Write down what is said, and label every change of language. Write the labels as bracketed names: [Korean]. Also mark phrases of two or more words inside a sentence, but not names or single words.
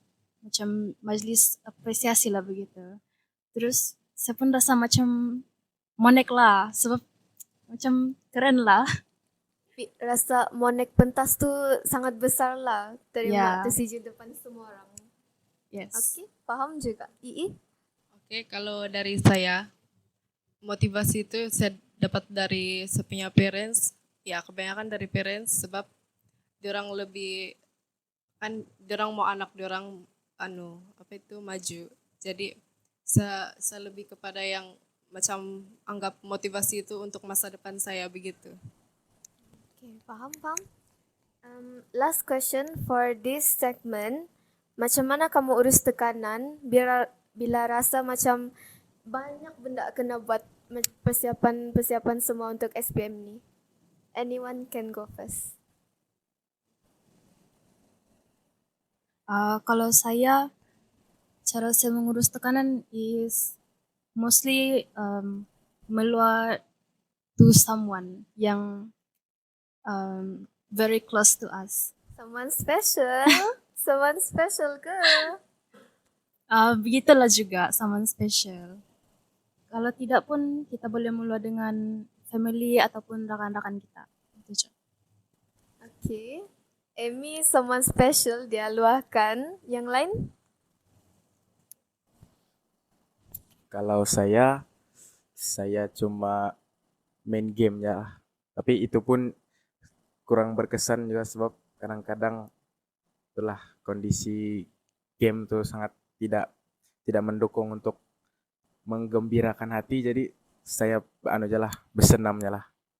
[Malay] Macam majlis apresiasi lah begitu. Terus saya pun rasa macam monek lah, sebab macam keren lah. Rasa monek pentas tu sangat besar lah terima Ya. tersijil depan semua orang. Yes. Oke, paham juga. Ii? Oke, kalau dari saya, motivasi itu saya dapat dari saya punya parents. Ya, kebanyakan dari parents sebab diorang lebih kan diorang mau anak diorang maju. Jadi saya lebih kepada yang macam anggap motivasi itu untuk masa depan saya begitu. Oke, paham. [English] Last question for this segment. [Malay] Macam mana kamu urus tekanan bila rasa macam banyak benda kena buat persiapan semua untuk SPM ni? [English] Anyone can go first. [Malay] Kalau saya, cara saya mengurus tekanan [English] is mostly [Malay] meluat [English] to someone [Malay] yang [English] very close to us. Someone special? Someone special ke? [Malay] Begitulah juga [English] someone special. [Malay] Kalau tidak pun kita boleh meluat dengan family ataupun rakan-rakan kita. Itu je. Okay. Amy, [English] someone special [Malay] dia luahkan. Yang lain? Kalau saya cuma main game ya. Tapi itu pun kurang berkesan juga sebab kadang-kadang itulah kondisi game tuh sangat tidak mendukung untuk menggembirakan hati, jadi saya bersenamnya lah.